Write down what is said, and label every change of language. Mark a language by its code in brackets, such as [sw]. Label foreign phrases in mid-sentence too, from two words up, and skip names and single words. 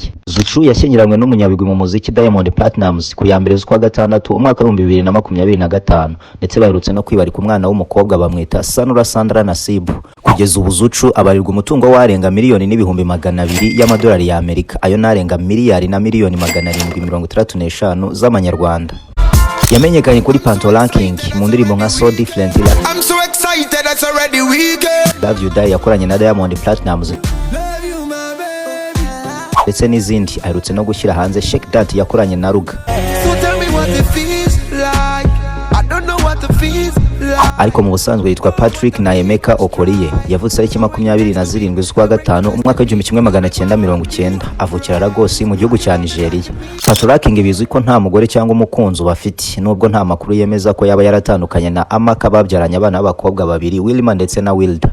[rw] Zuchu yashyingiranywe n'umunyabigwi mu muziki Diamond Platnumz ku ya 2 z'ukwa 6 umwaka w'2025, ndetse baherutse no kwibarika umwana w'umukobwa bamwita Sanura Sandra Nasibu. Kugeza ubu Zuchu abarirwa umutungo warenga miliyoni n'ibihumbi 200 y'amadolari ya Amerika, ayo narenga miliyari na miliyoni 735 z'amanyarwanda. Yamenyekanye kuri Panto Ranking mu ndirimbo nka So Different, I'm so excited it's already weekend, Love You Die yakoranye na Diamond Platnumz ndetse n'izindi. Aherutse no gushyira hanze Shake That yakoranye na Ruga. [en] So tell me what it feels like, I don't know what it feels like. [rw] Ariko mu busanzwe yitwa Patrick Naemeka Okoriye. Yavutse tariki 27 z'ukwa 5 umwaka w'1990, avukira Lagos mu gihugu cya Nigeria. Panto Ranking bizwi ko nta mugore cyangwa umukunzi bafite, nubwo nta makuru yemeza ko yaba yaratandukanye na Amaka babyaranye abana b'abakobwa babiri, Wilma ndetse na Wilda.